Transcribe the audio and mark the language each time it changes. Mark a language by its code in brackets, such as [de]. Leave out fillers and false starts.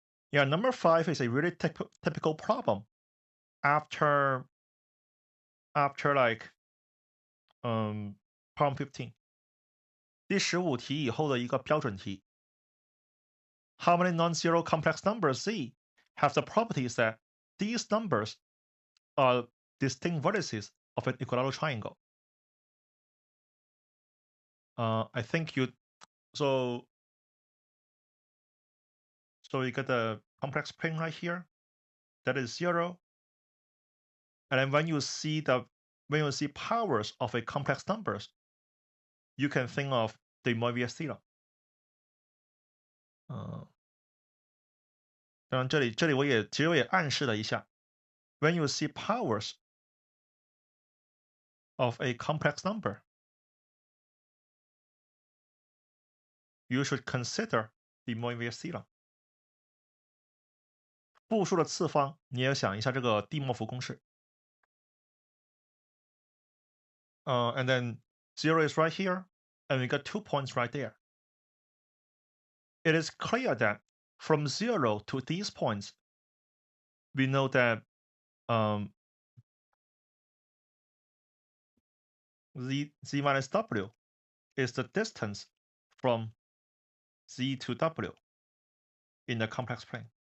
[en] Yeah, number 5 is a really typical problem after like problem 15. [zh] 第15题以后的一个标准题。 [en] How many non-zero complex numbers Z have the properties that these numbers are distinct vertices of an equilateral triangle? I think you so you get the complex plane right here. That is 0. And then when you see powers of a complex numbers, you can think of the Moivre theorem. [zh] 当然这里我也暗示了一下 [en] ，when you see powers of a complex number, you should consider the Moivre theorem. [zh] 复数的次方，你也要想一下这个蒂莫夫公式。 [en] And then 0 is right here, and we got 2 points right there. It is clear that from 0 to these points, we know that z minus w is the distance from z to w in the complex plane.